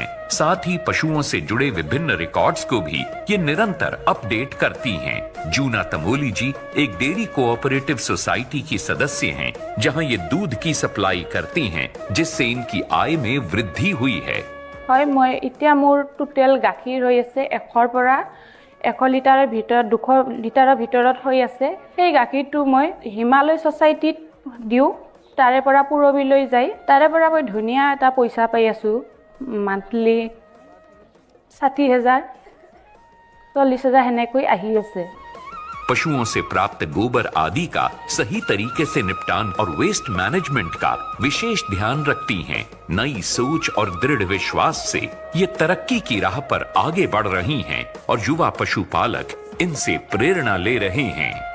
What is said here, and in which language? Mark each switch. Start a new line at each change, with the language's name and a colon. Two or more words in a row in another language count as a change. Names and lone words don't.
Hindi: साथ ही पशुओं से जुड़े विभिन्न रिकॉर्ड्स को भी ये निरंतर अपडेट करती हैं। जूना तमोली जी एक डेयरी कोऑपरेटिव सोसाइटी की सदस्य हैं, जहां ये दूध की सप्लाई करती हैं, जिससे इनकी आय में वृद्धि हुई है।
Assamese: মই ইতনা মোৰ টোটেল গাখীৰ হৈ আছে 100 পৰা 100 লিটাৰৰ ভিতৰত 200 লিটাৰৰ ভিতৰত হৈ আছে। সেই গাখীৰটো মই হিমালয় সোসাইটিত দিওঁ, তাৰে পৰা পুৰবিলৈ যায়। তাৰে পৰা মই ধুনীয়া এটা পইচা পাই আছো, মান্থলি 60,000 40,000 হেনেকৈ আহি আছে।
Hindi: पशुओं से प्राप्त गोबर आदि का सही तरीके से निपटान और वेस्ट मैनेजमेंट का विशेष ध्यान रखती हैं। नई सोच और दृढ़ विश्वास से ये तरक्की की राह पर आगे बढ़ रही हैं और युवा पशुपालक इनसे प्रेरणा ले रहे हैं।